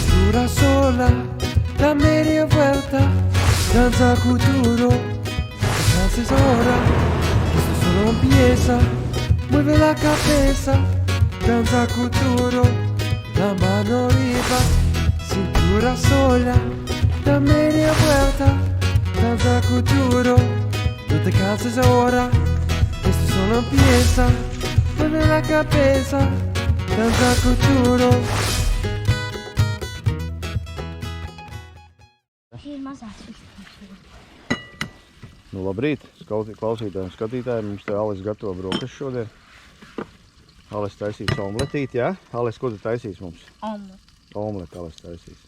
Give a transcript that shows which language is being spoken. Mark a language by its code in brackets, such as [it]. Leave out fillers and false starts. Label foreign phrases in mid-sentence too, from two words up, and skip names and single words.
[es] Cintura sola, da media vuelta, danza futuro, danza es hora, esto solo empieza, mueve la cabeza, danza futuro, la mano arriba, cintura sola, da media vuelta, danza futuro, no te canses ahora, esto solo empieza, mueve la cabeza, danza futuro. [lv] Nu, labrīt, klausītāji un skatītāji, mums te Alis gatavo brokastu šodien. Alis taisīs omletīti, jā? Alis, ko tu taisīs mums? Omleti Alis taisīs.